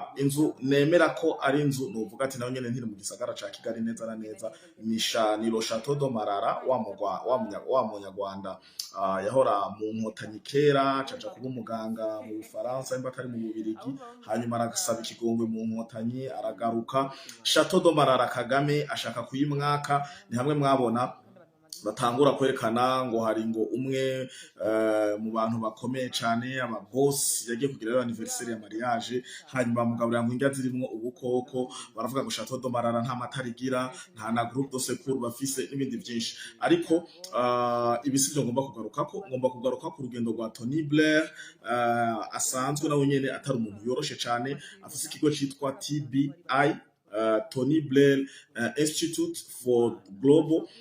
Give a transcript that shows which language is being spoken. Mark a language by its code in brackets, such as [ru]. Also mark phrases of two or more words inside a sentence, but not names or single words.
[rn] Inzu nemera ko ari inzu novuga ati nayo nyene ntiri mu gisagara ca Kigali neza na neza, ni Le Château de Marara, wa munyarwanda yahora mu nkotanyi kera, caja kuba umuganga mu Bufaransa, imba atari mu Bubirigi, hanyuma aragasaba ikigongwe mu nkotanyi, aragaruka. Château de Marara Kagame ashaka kuyimwaka. Ni hamwe mwabona batangura kwerekana ngo hari ngo umwe mu bantu bakomeye cyane, aba boss, yagiye kugira anniversaire ya mariage, hanyuma mugaburira ngo indya zirimwo ubukoko. Baravuga ngo Château de Marara nta matarigira, nta na [fr] groupe de secours [rn] bafise, n'ibindi byinshi. Ariko ibisivyo ngomba kugaruka ku rugendo rwa Tony Blair, asanzwe nawe nyene atari umuntu yoroshe cyane, afise ikigo citwa TBI, Tony Blair Institute for Global.